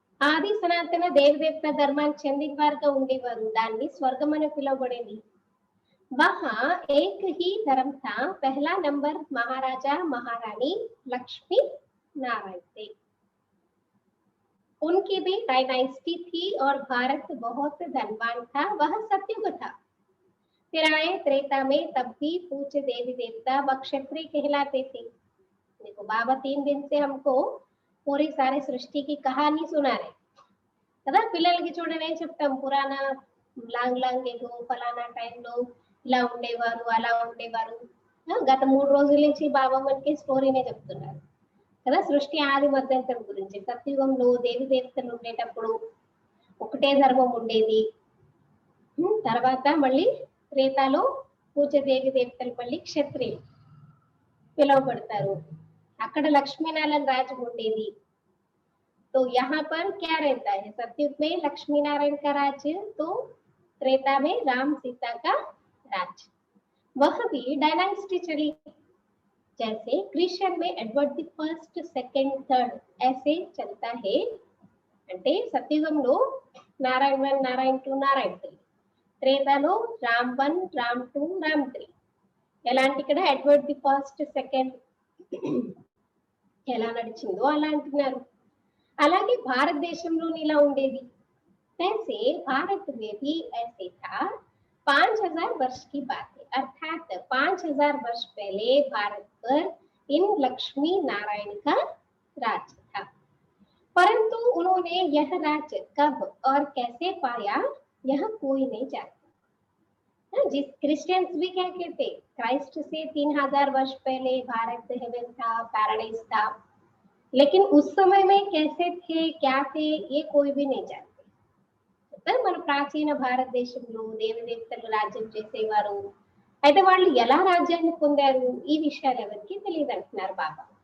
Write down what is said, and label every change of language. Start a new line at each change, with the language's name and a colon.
Telugu: ఆది సనాతన దేవదేవత ధర్మానికి చెందిన వారుగా ఉండేవారు, దాన్ని స్వర్గం అని పిలువబడేది।
Hindi: वहां एक ही धर्म था, पहला नंबर महाराजा महारानी लक्ष्मी नारायण थे। उनकी भी डायनास्टी थी और भारत बहुत धनवान था, वह सतयुग था। फिर आए त्रेता में, तब भी पूज्य देवी देवता व क्षत्रिय कहलाते थे। देखो बाबा 3 दिन से हमको पूरी सारी सृष्टि की कहानी सुना रहे
Telugu: కదా। పిల్లలకి చూడనే చెప్తాం, పురాణ లాంగ్ లాంగ్ ఏదో ఫలానా టైంలో ఇలా ఉండేవారు అలా ఉండేవారు। గత 3 రోజుల నుంచి బాబా మనకి స్టోరీనే చెప్తున్నారు కదా, సృష్టి ఆది మధ్యంతరం గురించి। సత్యుగంలో దేవి దేవతలు ఉండేటప్పుడు ఒకటే ధర్మం ఉండేది, తర్వాత మళ్ళీ త్రేతాలో పూజ దేవి దేవతలు మళ్ళీ క్షత్రియులు పిలువబడతారు, అక్కడ లక్ష్మీనారాయణ రాజ్యం ఉండేది।
Hindi: तो यहाँ पर क्या रहता है, सतयुग में लक्ष्मी नारायण का राज्य, तो त्रेता में राम सीता का राज्य। वह भी डायनास्टी चली, जैसे क्रिश्चियन में Edward the first second third ऐसे चलता है।
Telugu: అంటే సత్యుగంలో నారాయణ 1 నారాయణ 2 నారాయణ 3, త్రేతాలో రామ్ 1 రామ్ 2 రామ్ 3, ఎలాంటి ఇక్కడ ఎడ్వర్డ్ ది ఫస్ట్ సెకండ్ ఎలా నడిచిందో అలా అంటున్నారు। అలాగే భారతదేశంలో ఇలా ఉండేది,
Hindi: वैसे भारत में भी ऐसे था। 5000 वर्ष की बात है, अर्थात 5000 वर्ष पहले भारत पर इन लक्ष्मी नारायण का राज्य था, परंतु उन्होंने यह राज्य कब और कैसे पाया यह कोई नहीं जानता। जिस क्रिश्चियंस भी क्या कहते, क्राइस्ट से 3000 वर्ष पहले भारत हेवन था, पैराडाइज था, लेकिन उस समय में कैसे थे क्या थे ये कोई भी नहीं जानते।
Telugu: మన ప్రాచీన భారతదేశంలో దేవి దేవతలు రాజ్యం చేసేవారు, అయితే వాళ్ళు ఎలా రాజ్యాన్ని పొందారు ఈ విషయాలు ఎవరికి తెలియదు అంటున్నారు బాబా।